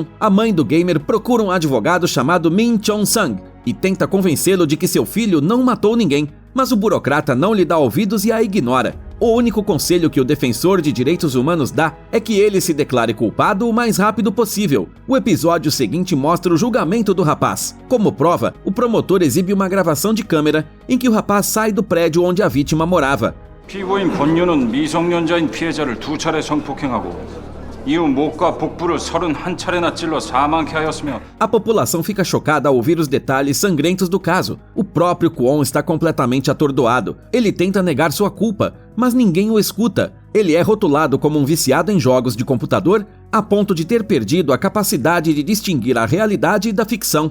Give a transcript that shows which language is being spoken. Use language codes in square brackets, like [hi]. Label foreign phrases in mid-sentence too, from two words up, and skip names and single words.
[pt] A mãe do gamer procura um advogado chamado Min Chong-sang e tenta convencê-lo de que seu filho não matou ninguém, mas o burocrata não lhe dá ouvidos e a ignora. O único conselho que o defensor de direitos humanos dá é que ele se declare culpado o mais rápido possível. O episódio seguinte mostra o julgamento do rapaz. Como prova, o promotor exibe uma gravação de câmera em que o rapaz sai do prédio onde a vítima morava. [ko] 피고인 권유는 미성년자인 피해자를 2차례 성폭행하고 이후 목과 복부를 31차례나 찔러 사망케 하였으며. [pt] A população fica chocada ao ouvir os detalhes sangrentos do caso. O próprio Kwon está completamente atordoado. Ele tenta negar sua culpa, mas ninguém o escuta. Ele é rotulado como um viciado em jogos de computador a ponto de ter perdido a capacidade de distinguir a realidade da ficção.